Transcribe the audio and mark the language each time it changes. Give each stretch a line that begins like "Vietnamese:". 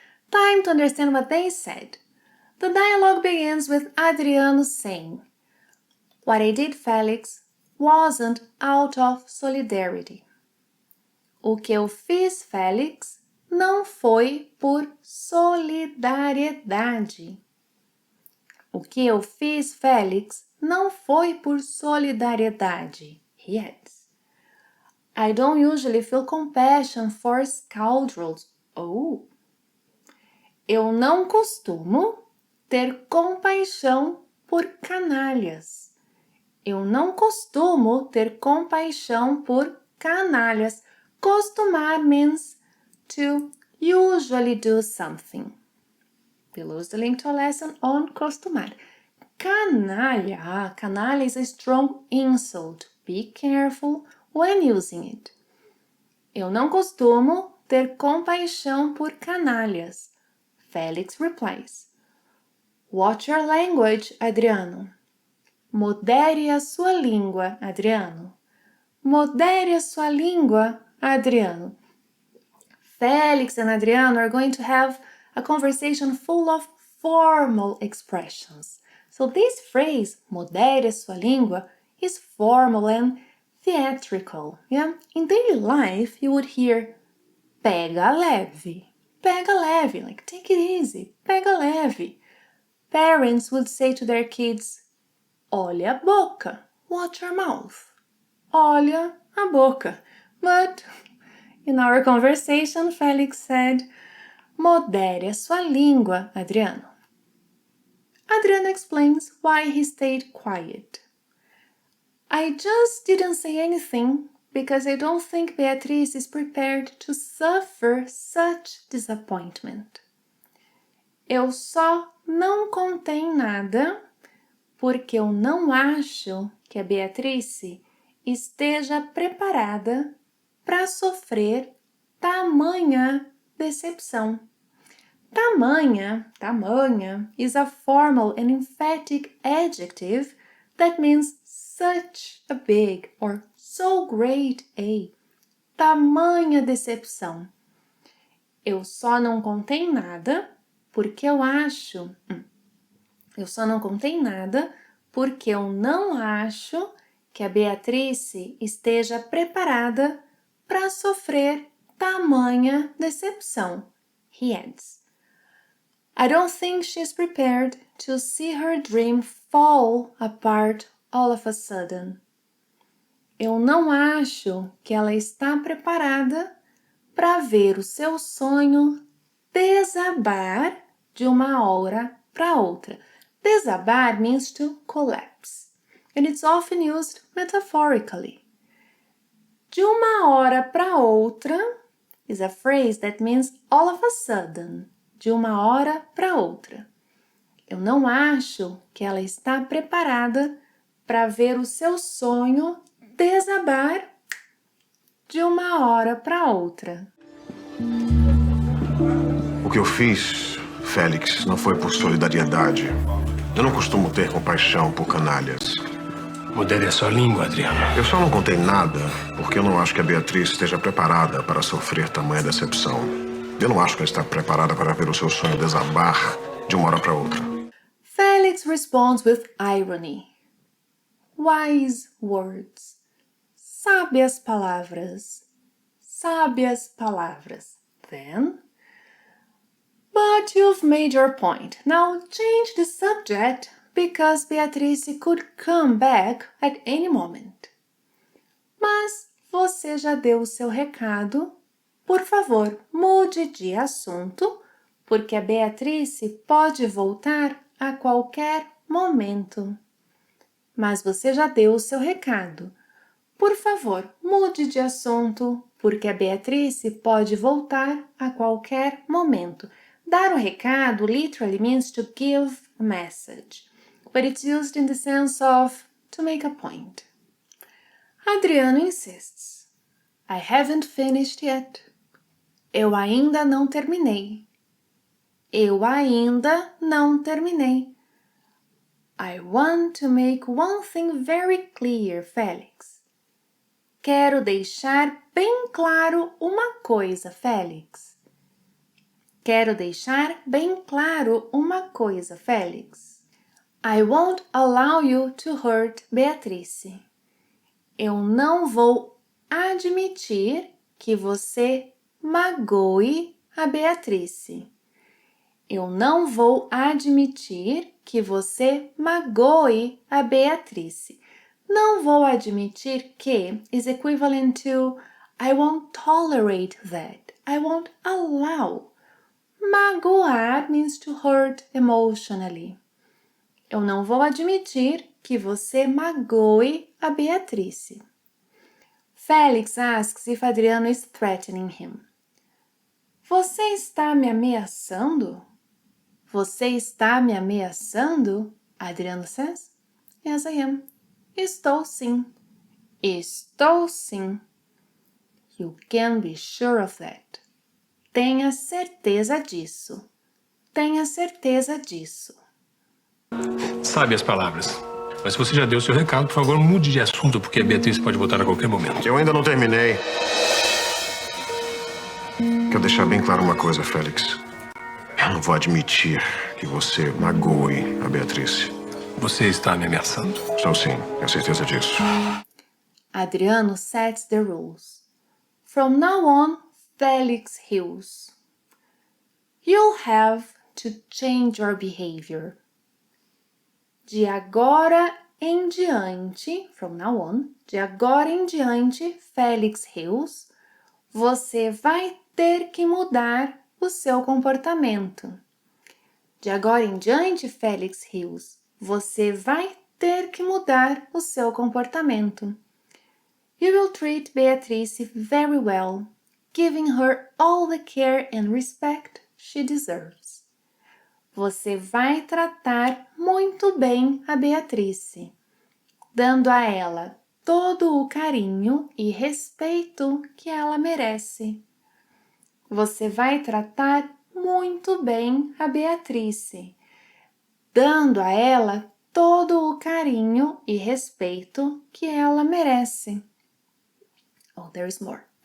English: Time to understand what they said. The dialogue begins with Adriano saying, "What I did, Felix, wasn't out of solidarity."
Portuguese: O que eu fiz, Félix, não foi por solidariedade. O que eu fiz, Félix, não foi por solidariedade.
English: He adds. I don't usually feel compassion for scoundrels. Oh.
Portuguese: Eu não costumo ter compaixão por canalhas. Eu não costumo ter compaixão por canalhas.
English: Costumar means to usually do something. Below is the link to a lesson on costumar. Canalha. Canalha is a strong insult. Be careful when using it.
Portuguese: Eu não costumo ter compaixão por canalhas.
English: Felix replies. Watch your language, Adriano.
Portuguese: Modere a sua língua, Adriano. Modere a sua língua, Adriano.
English: Felix and Adriano are going to have a conversation full of formal expressions. So this phrase,
Portuguese: modere a sua língua,
English: is formal and theatrical. Yeah? In daily life, you would hear
Portuguese: pega leve. Pega leve,
English: like take it easy. Pega leve. Parents would say to their kids,
Portuguese: olha a boca.
English: Watch your mouth.
Portuguese: Olha a boca.
English: But in our conversation, Felix said,
Portuguese: modere a sua língua,
English: Adriano. Adriano explains why he stayed quiet. I just didn't say anything because I don't think Beatrice is prepared to suffer such disappointment.
Portuguese: Eu só não contei nada porque eu não acho que a Beatrice esteja preparada para sofrer tamanha decepção.
English: Tamanha is a formal and emphatic adjective that means such a big or so great a.
Portuguese: Tamanha decepção. Eu só não contei nada porque eu acho. Eu só não contei nada porque eu não acho que a Beatrice esteja preparada para sofrer tamanha decepção.
English: He adds. I don't think she's prepared to see her dream fall apart all of a sudden.
Portuguese: Eu não acho que ela está preparada para ver o seu sonho desabar de uma hora para outra.
English: Desabar means to collapse, and it's often used metaphorically.
Portuguese: De uma hora para outra
English: is a phrase that means all of a sudden,
Portuguese: de uma hora para outra. Eu não acho que ela está preparada para ver o seu sonho desabar de uma hora para outra. O que eu fiz, Félix, não foi por solidariedade. Eu não costumo ter compaixão por canalhas. Modere a sua língua, Adriano. Eu só não contei nada porque eu não acho que a Beatrice esteja preparada para sofrer tamanha decepção. Eu não acho que ela está preparada para ver o seu sonho desabar de uma hora para outra.
English: Félix responds with irony. Wise words.
Portuguese: Sábias palavras. Sábias palavras.
English: Then, but you've made your point. Now change the subject because Beatrice could come back at any moment.
Portuguese: Mas você já deu o seu recado. Por favor, mude de assunto, porque a Beatrice pode voltar a qualquer momento. Mas você já deu o seu recado. Por favor, mude de assunto, porque a Beatrice pode voltar a qualquer momento. Dar um recado
English: literally means to give a message, but it's used in the sense of to make a point. Adriano insists. I haven't finished yet.
Portuguese: Eu ainda não terminei. Eu ainda não terminei.
English: I want to make one thing very clear, Félix.
Portuguese: Quero deixar bem claro uma coisa, Félix. Quero deixar bem claro uma coisa, Félix.
English: I won't allow you to hurt Beatrice.
Portuguese: Eu não vou admitir que você magoe a Beatrice. Eu não vou admitir que você magoe a Beatrice. Não vou admitir que
English: is equivalent to I won't tolerate that. I won't allow. Magoar means to hurt emotionally.
Portuguese: Eu não vou admitir que você magoe a Beatrice.
English: Félix asks if Adriano is threatening him.
Portuguese: Você está me ameaçando? Você está me ameaçando?
English: Adriano says, Yes, I am.
Portuguese: Estou sim. Estou sim.
English: You can be sure of that.
Portuguese: Tenha certeza disso. Tenha certeza disso. Sabe as palavras. Mas se você já deu seu recado, por favor, mude de assunto, porque a Beatriz pode voltar a qualquer momento. Eu ainda não terminei. Quero deixar bem claro uma coisa, Félix. Eu não vou admitir que você magoe a Beatrice. Você está me ameaçando? Estou sim, tenho certeza disso.
English: Adriano sets the rules. From now on, Félix heals. You'll have to change your behavior.
Portuguese: De agora em diante,
English: from now on,
Portuguese: de agora em diante, Félix heals, você vai ter que mudar o seu comportamento. De agora em diante, Félix heals, você vai ter que mudar o seu comportamento.
English: You will treat Beatrice very well, giving her all the care and respect she deserves.
Portuguese: Você vai tratar muito bem a Beatrice, dando a ela todo o carinho e respeito que ela merece. Você vai tratar muito bem a Beatrice, dando a ela todo o carinho e respeito que ela merece.
English: Oh, there's more.